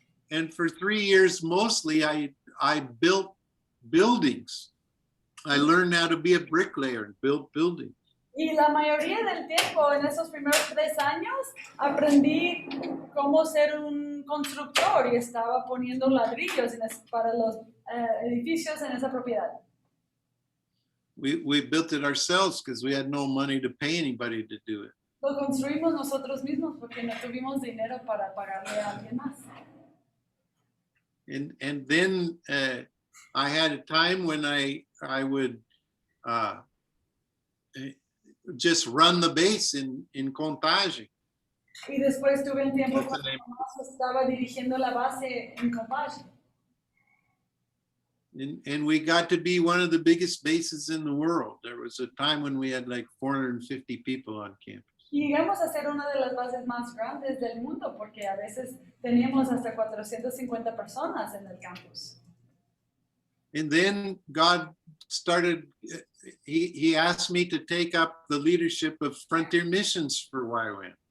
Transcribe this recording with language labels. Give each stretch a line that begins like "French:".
English: and for 3 years mostly I built buildings. I learned how to be a bricklayer and build buildings.
Spanish: Y la mayoría del tiempo, en esos primeros 3 años, aprendí cómo ser un constructor y estaba poniendo ladrillos para los edificios en esa propiedad.
English: We built it ourselves because we had no money to pay anybody to do it.
Spanish: Lo construimos nosotros mismos porque no tuvimos dinero para pagarle a alguien más.
English: And then I had a time when I would just run the base in Contagem.
Spanish: Y después tuve un tiempo
English: That's the
Spanish: cuando
English: name.
Spanish: estaba dirigiendo la base en Compage.
English: And we got to be one of the biggest bases in the world. There was a time when we had like 450 people on campus.
Spanish: Y llegamos a ser una de las bases más grandes del mundo porque a veces teníamos hasta 450 personas en el campus.
English: And then God started, he asked me to take up the leadership of Frontier Missions for YWAM.